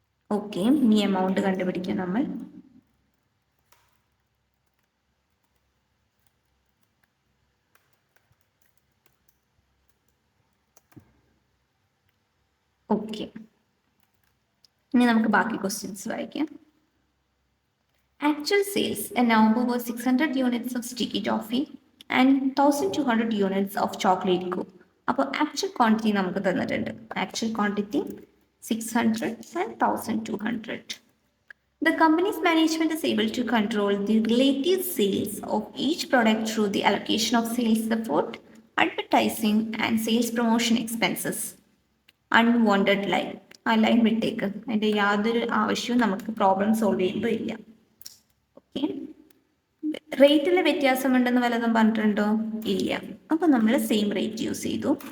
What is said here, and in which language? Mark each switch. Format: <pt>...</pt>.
<ml>Okay, ഇനി amount കണ്ടുപിടിക്കാം നമ്മൾ. ഓക്കെ, ഇനി നമുക്ക് ബാക്കി ക്വസ്റ്റ്യൻസ് വായിക്കാം.</ml> <en>Actual sales in November was 600 units of sticky toffee and 1200 units of chocolate goo.</en> <ml>അപ്പോൾ ആക്ച്വൽ ക്വാണ്ടിറ്റി നമുക്ക് തന്നിട്ടുണ്ട്. Actual quantity 600 and 1200.</ml> <en>The company's management is able to control the relative sales of each product through the allocation of sales support, advertising and sales promotion expenses. Unwanted line,</en> <ml>ആ line വിട്ടേക്ക്, അതിൻ്റെ യാതൊരു ആവശ്യവും നമുക്ക് problem solve ചെയ്യുമ്പോൾ ഇല്ല. Okay, റേറ്റിൽ വ്യത്യാസമുണ്ടെന്ന് വല്ലതും പറഞ്ഞിട്ടുണ്ടോ? ഇല്ല. അപ്പോൾ നമ്മൾ സെയിം റേറ്റ് യൂസ് ചെയ്തു.</ml>